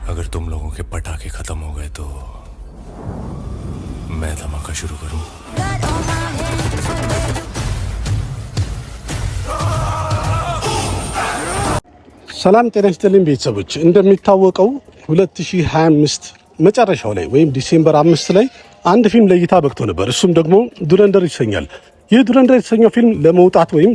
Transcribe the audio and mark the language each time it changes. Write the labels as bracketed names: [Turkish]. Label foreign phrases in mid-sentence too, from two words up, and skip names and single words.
[Hindi] अगर तुम लोगों के पटाखे खत्म हो गए तो मैं धमाका शुरू करूं। [Amharic] ሰላም ጤና ይስጥልኝ ቤተሰቦች፣ እንደሚታወቀው 2025 መጨረሻው ላይ ወይም ዲሴምበር 5 ላይ አንድ ፊልም ለእይታ በቅቶ ነበር። እሱም ደግሞ ዱረንደር ይሰኛል። ይህ ዱረንደር የተሰኘው ፊልም ለመውጣት ወይም